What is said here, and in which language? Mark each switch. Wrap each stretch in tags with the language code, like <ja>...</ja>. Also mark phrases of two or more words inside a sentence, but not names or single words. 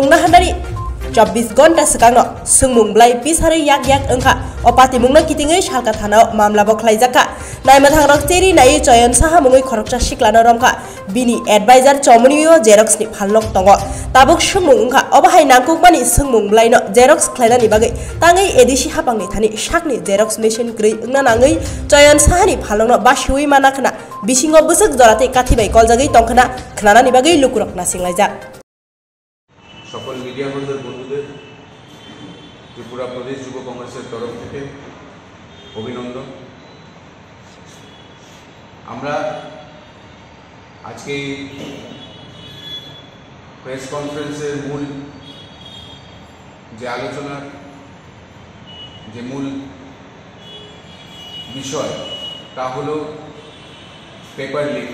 <trp>नाहान्दारि 24 घन्टा सिगांनो सोंमुंब्लाय पिसारै याक याक ओंखा अपाति मुंनो कितिङै सालका थानाव मामलाबो खालायजाखा नायमाथांराव चेरि नायै चयन साहा मुङै खरकचा सिक्लानो रमखा बिनि एडभाइजार चौमनियो जेरक्सनि फालनक दङ ताबुक सोंमुं ओंखा अबाहाय नांकुकमानि सोंमुंब्लायनो जेरक्स खालायनानि बागै ताङै एडिसि हाबांनि थानि साकनि</trp> <en>Xerox machine</en> <trp>ग्रै ओंना नाङै चयन साहानि फालननो बासिउइ मानाखना बिसिङाव बोसोक जराते काथिबाय कलजागै तंखना खनानानि बागै लुकुरक नासिंलायजा</trp> <bn>সকল মিডিয়া বন্ধুদের বন্ধুদের ত্রিপুরা প্রদেশ যুব কংগ্রেসের তরফ থেকে অভিনন্দন। আমরা আজকে প্রেস কনফারেন্সের মূল যে আলোচনার যে মূল বিষয় তা হলো</bn> <en>paper leak.</en>